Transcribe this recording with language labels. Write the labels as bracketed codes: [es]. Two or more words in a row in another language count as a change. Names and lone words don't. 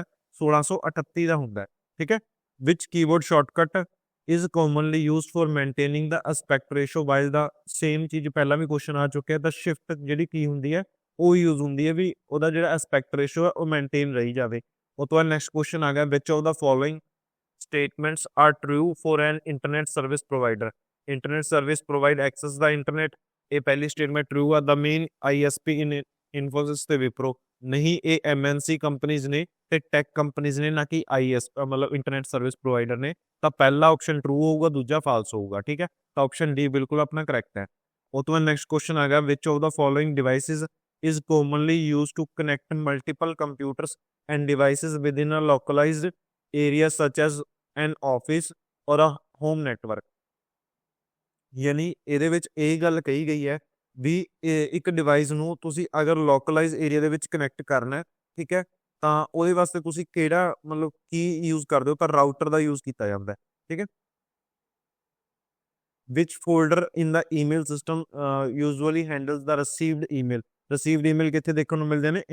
[pa] 1638 ਦਾ ਹੁੰਦਾ, ਠੀਕ ਹੈ। [en] Which keyboard shortcut is commonly used for maintaining the aspect ratio while the [pa] ਸੇਮ ਚੀਜ਼ ਪਹਿਲਾਂ ਵੀ ਕੁਐਸਚਨ ਆ ਚੁੱਕਿਆ, ਤਾਂ ਸ਼ਿਫਟ ਜਿਹੜੀ ਕੀ ਹੁੰਦੀ ਹੈ ਉਹ ਯੂਜ਼ ਹੁੰਦੀ ਹੈ ਵੀ ਉਹਦਾ ਜਿਹੜਾ [en] aspect ratio [pa] ਹੈ ਉਹ ਮੇਨਟੇਨ ਰਹੀ ਜਾਵੇ। ਉਹ ਤੋਂ ਬਾਅਦ ਨੈਕਸਟ ਕੁਐਸਚਨ ਆ ਗਿਆ, [en] Which of the following statements are true for an internet service provider. Internet service provide access the internet. [pa] ਇਹ ਪਹਿਲੀ [en] statement true [pa] ਆ। [en] the main ISP in [pa] ਇਨਫੋਸਿਸ ਤੇ ਵਿਪਰੋ, ਨਹੀਂ ਇਹ [en] MNC companies [pa] ਨੇ ਤੇ [en] tech companies [pa] ਨੇ, ਨਾ ਕਿ ਮਤਲਬ [en] internet service provider [pa] ਨੇ। ਤਾਂ ਪਹਿਲਾ [en] option true [pa] ਹੋਊਗਾ, ਦੂਜਾ ਫਾਲਸ ਹੋਊਗਾ, ਠੀਕ ਹੈ। ਤਾਂ ਆਪਸ਼ਨ ਡੀ ਬਿਲਕੁਲ ਆਪਣਾ ਕਰੈਕਟ ਹੈ। ਉਹ ਤੋਂ ਬਾਅਦ ਨੈਕਸਟ ਕੁਐਸਚਨ ਆ ਗਿਆ, [en] Which of the following devices is commonly used to connect multiple computers and devices within a localized area such as an office or a home network। [pa] ਯਾਨੀ ਇਹਦੇ ਵਿੱਚ ਇਹ ਗੱਲ ਕਹੀ ਗਈ ਹੈ ਵੀ ਇੱਕ ਡਿਵਾਈਸ ਨੂੰ ਤੁਸੀਂ ਅਗਰ [en] localize area [pa] ਦੇ ਵਿੱਚ ਕਨੈਕਟ ਕਰਨਾ, ਠੀਕ ਹੈ, ਤਾਂ ਉਹਦੇ ਵਾਸਤੇ ਤੁਸੀਂ ਕਿਹੜਾ ਮਤਲਬ ਕੀ ਯੂਜ਼ ਕਰਦੇ ਹੋ? ਤਾਂ ਰਾਊਟਰ ਦਾ ਯੂਜ਼ ਕੀਤਾ ਜਾਂਦਾ, ਠੀਕ ਹੈ। [en] Which folder in the email system usually handles the received email [pa] ਕਿੱਥੇ ਦੇਖਣ ਨੂੰ ਮਿਲਦੇ ਨੇ?